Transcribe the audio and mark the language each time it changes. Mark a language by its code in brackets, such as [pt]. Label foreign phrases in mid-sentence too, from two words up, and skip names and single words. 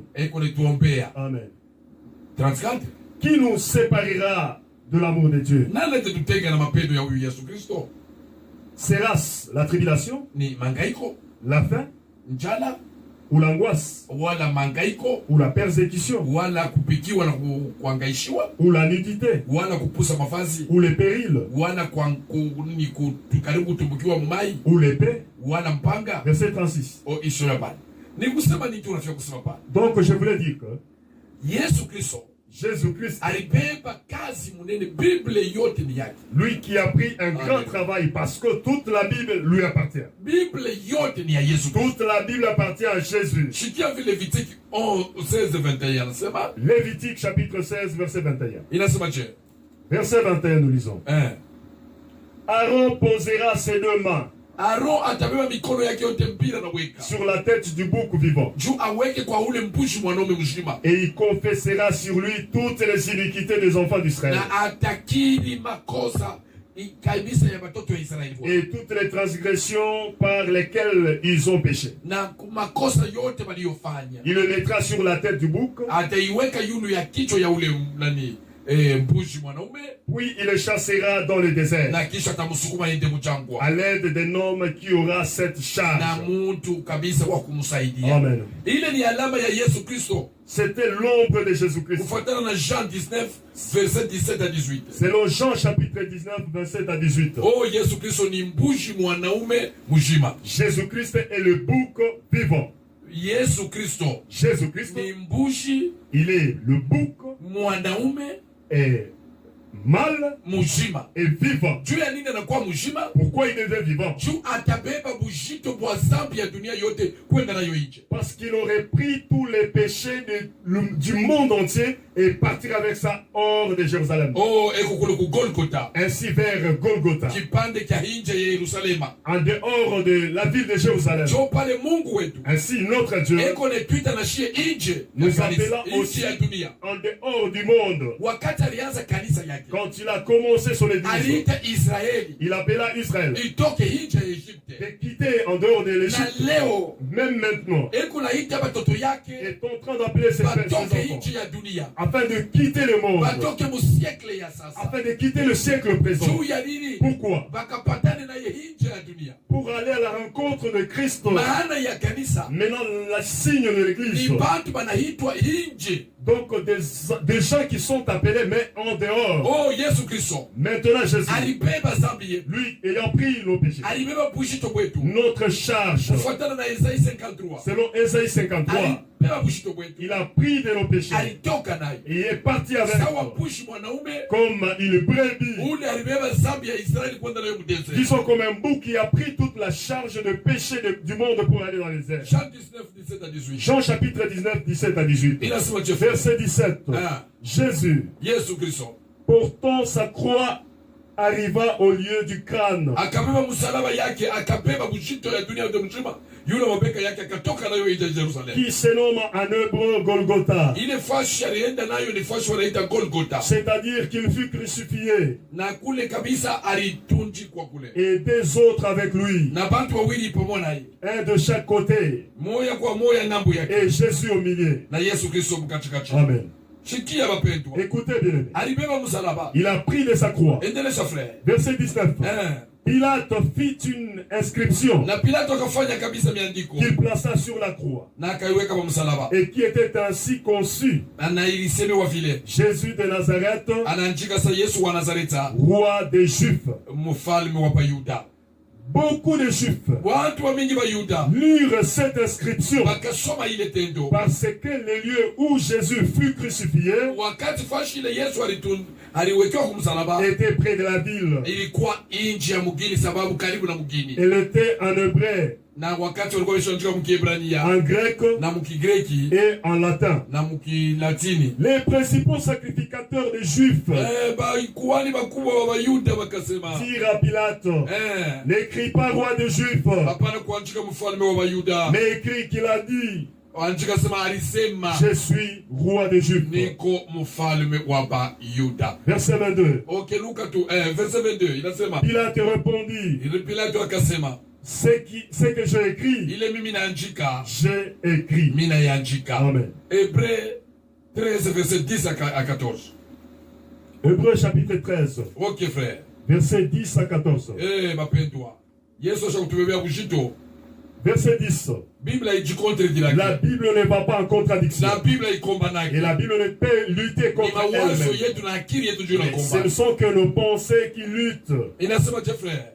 [sw] Eko lituombea. Amen. 34. [fr] Qui nous séparera de l'amour de Dieu? [sw] Nani atatutenga na mapendo ya huyu Yesu Kristo? [fr] Sera-ce la tribulation, [sw] Ni mangaiko, [fr] la faim, [sw] njala, [fr] ou l'angoisse, [sw] wala mangaiko, [fr] ou la persécution, [sw] wala kupikiwa na kuangaishiwa, [fr] ou la nudité, [sw] wala kupusa mavazi, [fr] ou les périls, [sw] wala karibu kutumbukiwa mumai, [fr] ou l'épée? [sw] wala mpanga. [fr] Verset 36. [sw] Ishora pale. Ni kusema nini tunafika kusema pale? [fr] Donc je voulais dire que [sw] Yesu Kristo [fr] Jésus-Christ, [sw] alibeba kazi munene, Bible yote ni yake. [fr] lui qui a pris un grand travail parce que toute la Bible lui appartient. [sw] Bible yote ni ya Yesu Kristo. [fr] Toute la Bible appartient à Jésus. [sw] Shikia vile Levitique 16:21 anasema. [fr] Lévitique chapitre 16 verset 21. [sw] Inasema je? [fr] Verset 21 nous lisons. Aaron posera ses deux mains [sw] Aaron atabeba mikono yake yote mpira na weka [fr] sur la tête du bouc vivant. [sw] juu aweke kwa ule mpushi mwanaume mzima. [fr] Et il confessera sur lui toutes les iniquités des enfants d'Israël. [sw] Na atakiri makosa kabisa ya watoto wa Israeli. [fr] Et toutes les transgressions par lesquelles ils ont péché. [sw] Na makosa yote waliyofanya. [fr] Il le mettra sur la tête du bouc. [sw] Ataiweka yulu ya kichwa ya ule nani mpushi mwanaume. [fr] Puis il le chassera dans le désert. [sw] Na kisha tamsukuma yende mjangwa. [fr] À l'aide d'un homme qui aura cette charge. [sw] Na mtu kabisa wa kumsaidia. Amen. Ile ni alama ya Yesu Kristo. [fr] C'était l'ombre de Jésus-Christ. [sw] Kufuatana na Jean 19 [fr] verset 17 à 18. Selon Jean chapitre 19 verset à 18. [sw] Oh, Yesu Kristo ni mbushi mwanaume mjima. [fr] Jésus-Christ est le bouc vivant. [sw] Yesu Kristo. [fr] Jésus-Christ [sw] ni mbushi. [fr] Il est le bouc [sw] mwanaume [fr] est mâle [sw] mujima [fr] et vivant. [sw] Juu ya nini anakuwa mujima? [fr] Pourquoi il devient vivant? [sw] Juu atabeba bujito bwa zambi ya dunia yote kwenda nayo nje. [fr] Parce qu'il aurait pris tous les péchés du monde entier et partir avec ça hors de Jérusalem. [sw] Oh, eko kule ku Golgotha. [fr] Ainsi vers Golgotha. [sw] Kipande kia nje ya Yerusalema. [fr] En dehors de la ville de Jérusalem. [sw] Jo pale Mungu wetu. [fr] Ainsi notre Dieu [sw] eko netuita na shie nje. [fr] Nous appelons aussi [sw] ya dunia. [fr] En dehors du monde. [sw] Wakati alianza kanisa yake. [fr] Quand il a commencé son église. [sw] Aliita Israeli. [fr] Il appela Israël. [sw] Itoke nje ya Egypte. [fr] De quitter en dehors de l'Égypte. [sw] Na leo. [fr] Même maintenant. [sw] Eko naita batoto yake. [fr] Est en train d'appeler ses enfants. [sw] Nje ya dunia. [fr] Afin de quitter le monde. [sw] Batoke mu siècle ya sasa. [fr] Afin de quitter le siècle présent. [sw] Juu ya nini? [fr] Pourquoi? [sw] Bakapatane na ye nje ya dunia. [fr] Pour aller à la rencontre de Christ. [sw] Maana ya kanisa. [fr] Maintenant, la signe de l'église. [sw] Ni bantu banahitwa nje. [fr] Donc des gens qui sont appelés mais en dehors. [sw] Oh Yesu Kristo. [fr] Maintenant Jésus, [sw] Alibeba zambi yetu. [fr] lui ayant pris nos péchés, [sw] Alibeba bushito bwetu. [fr] notre charge, [sw] Kufuatana na Isaïe 53. [fr] selon Ésaïe 53, [sw] Alibeba bushito bwetu. [fr] il a pris de nos péchés [sw] Alitoka nayo. [fr] et est parti avec [sw] Sawa [fr] nous. [sw] bushi mwanaume. [fr] Comme une brebis, [sw] Ule alibeba zambi ya Israeli kwenda nayo mdesert. [fr] disons comme un bouc qui a pris toute la charge de péché du monde pour aller dans les airs. Jean 19, 17 à 18. Jean chapitre 19, 17 à 18. [sw] Inasema Jefferson. [fr] Verset 17. Ah. Jésus, [sw] Yesu Kristo. [fr] portant sa croix, arriva au lieu du crâne. [sw] Akabeba msalaba yake, akabeba bushito ya dunia yote mzima. Yule mabeka yake akatoka nayo ija Jerusalem. [fr] Qui se nomme en hébreu Golgotha. [sw] Ile fashi alienda nayo ni fashi wanaita Golgotha. [fr] C'est-à-dire qu'il fut crucifié. [sw] Na kule kabisa alitunjikwa kule. [fr] Et des autres avec lui. [sw] Na bantu wawili pamoja naye. [fr] Un de chaque côté. [sw] Moya kwa moya ngambo yake. [fr] Et Jésus au milieu. [sw] Na Yesu Kristo mkatikati. Amen. Shikia wapendwa. [fr] Écoutez bien. [sw] Alibeba msalaba. [fr] Il a pris de sa croix. [sw] Endelesha frère. [fr] Verset 19. Pilate fit une inscription [sw] Na Pilato akafanya kabisa miandiko. [fr] qu'il plaça sur la croix. [sw] Na akaiweka kwa msalaba. [fr] Et qui était ainsi conçu. [sw] Na ilisemewa vile. [fr] Jésus de Nazareth, [sw] anaandika sa Yesu wa Nazareta, [fr] roi des Juifs. [sw] mfalme wa Yuda. [fr] Beaucoup de Juifs [sw] Watu wa mingi wa Yuda [fr] lirent cette inscription [sw] bakasoma ile tendo [fr] parce que le lieu où Jésus fut crucifié [sw] wakati fashi ile Yesu aliwekewa kumsalaba [fr] était près de la ville. [sw] ilikuwa nje ya mugini, sababu karibu na mugini. [fr] Elle était en hébreu, [sw] Na wakati walikuwa wameshaandika mkiebrania, [fr] en grec [sw] na mkigreki [fr] et en latin. [sw] na mkilatini. [fr] Les principaux sacrificateurs des Juifs [sw] Kuhani bakubwa wa Yuda wakasema, [fr] dirent à Pilate, n'écris pas roi des Juifs, [sw] hapana kuandika mfalme wa Yuda, [fr] mais écris qu'il a dit, [sw] andika sema alisema [fr] je suis roi des Juifs. [sw] niko mfalme wa Yuda. [fr] Verset 22. [sw] Okay, Luka tu verset 22 inasema, [fr] Pilate répondit, [sw] ile Pilato akasema, [fr] ce que j'ai écrit, [sw] ile mimi naandika, [fr] j'ai écrit. [sw] mimi naandika. Amen. [fr] Hébreux 13 verset 10 à 14. Hébreux chapitre 13, Ok frère. verset 10 à 14. [sw] Mapendwa. Yesu ashakutubebea bushito. [fr] Verset 10. [sw] Biblia ijicontredira. [fr] La Bible ne va pas en contradiction. [sw] La Biblia ikombanaki. [fr] Et la Bible ne peut lutter contre [sw] mawazo [fr] elle-même. [sw] yetu na akili yetu juu na [fr] Ce [sw] komba. [fr] ne sont que nos pensées qui luttent. [sw] Inasema je frère.